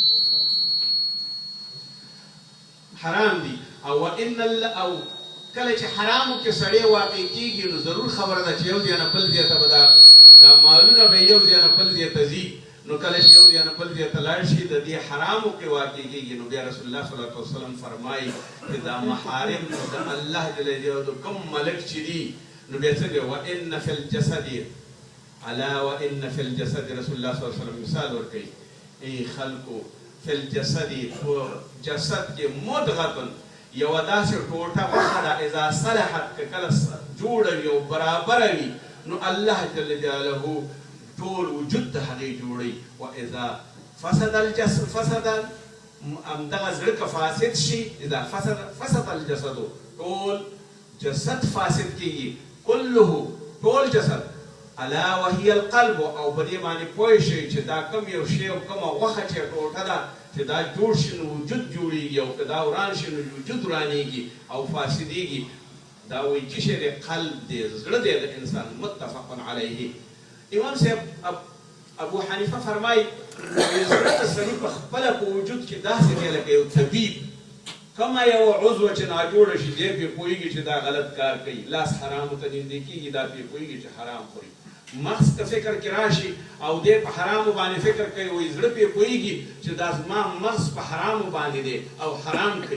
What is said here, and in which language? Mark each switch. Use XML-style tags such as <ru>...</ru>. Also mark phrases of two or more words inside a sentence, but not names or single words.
<ps>او وان او کله چې حرامو کې سړی واقع کېږي نو ضرور خبره ده چې یو ځای نه بل ځای ته به دا مالونه به یو ځای نه بل ځای ته ځي نو کله چې یو ځای نه بل ځای ته لاړ شي د دې حرامو کې واقع کېږي نو بیا رسول الله</ps> <ar>صلی الله علیه وسلم</ar> <ps>فرمایي چې دا محارم د الله</ps> <ar>جل جلاله</ar> <ps>کوم ملک چې دي نو بیا څنګه</ps> <ar>وان فی الجسد الا وان فی الجسد</ar> <ps>رسول الله</ps> <ar>صلی الله علیه وسلم</ar> <ps>مثال ورکوي ای خلکو</ps> <ar>فی الجسد</ar> <ps>جسد کې مدغه یو داسې ټوټه غوښه ده</ps> <ar>اذا صلحت</ar> <ps>که کله جوړه وي او برابره وي نو الله</ps> <ar>جل جلاله</ar> <ps>ټول وجود د هغې جوړوي.</ps> <ar>واذا فسد الجسد</ar> <ps>همدغه زړه که فاسد شي</ps> <ar>اذا فسد الجسد</ar> <ps>ټول جسد فاسد کېږي كله ټول جسد</ps> <ar>الا وهي القلب</ar> <ps>او په دې باندې پوه شئ چې دا کوم یو شی او کومه غوښه چې ټوټه ده چې دا جوړ شي نو وجود جوړېږي او که دا وران شي نو وجود ورانېږي او فاسدېږي. دا وایي چې شی دی قلب دی زړه دی د انسان</ps> <ar>متفق علیه.</ar> <ps>امام صاحب ابو حنیفه فرمایي زړه د سړي په خپله په وجود کې داسې دی لکه یو طبیب کومه یو عضو چې ناجوړه شي دی پرې پوهېږي چې دا غلط کار کوي لاس حرامو ته نږدې کېږي دا پرې پوهېږي چې حرام خوري مغز ته فکر کې راشي او دی په حرامو باندې فکر کوي وایي زړه پرې پوهېږي چې دا زما مغز په حرامو باندې دی او حرام کوي.</ps>